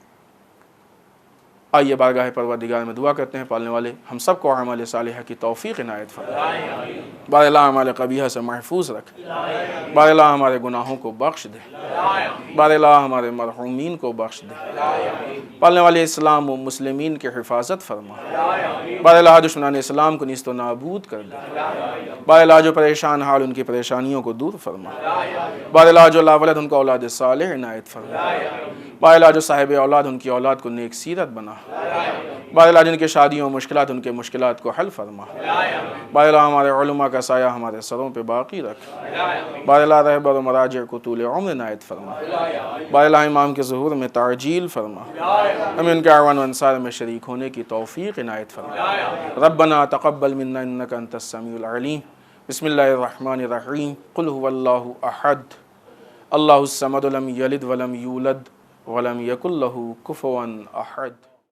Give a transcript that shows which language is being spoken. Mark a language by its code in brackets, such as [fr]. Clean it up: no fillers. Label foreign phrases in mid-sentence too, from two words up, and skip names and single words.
[ur] آئیے بارگاہ پروردگار میں دعا کرتے ہیں، پالنے والے ہم سب کو اعمال صالحہ کی توفیق عنایت فرمائے، بار اللہ اعمال قبیحہ سے محفوظ رکھ، بار اللہ ہمارے گناہوں کو بخش دے، بار اللہ ہمارے مرحومین کو بخش دے، پالنے والے اسلام و مسلمین کی حفاظت فرما، بار اللہ دشمنان اسلام کو نیست و نابود کر دے، بار اللہ جو پریشان حال ان کی پریشانیوں کو دور فرما، بار اللہ جو لا ولد ان کو اولاد صالح عنایت فرما، بار اللہ جو صاحب اولاد ان کی اولاد کو نیک سیرت بنا، بار اللہ جن کے شادیوں مشکلات ان کے مشکلات کو حل فرما، بار اللہ ہمارے علماء کا سایہ ہمارے سروں پہ باقی رکھ، بار اللہ رہبر و مراجع کو طول عمر عنایت فرما، بار اللہ امام کے ظہور میں تعجیل فرما، ہمیں ان کے اعوان و انصار میں شریک ہونے کی توفیق عنایت فرما۔ [ar] ربنا تقبل منا انک انت السمیع العلیم، بسم اللہ الرحمن الرحیم، قل هو اللہ احد اللہ الصمد لم یلد ولم یولد ولم یکن له کفوا احد۔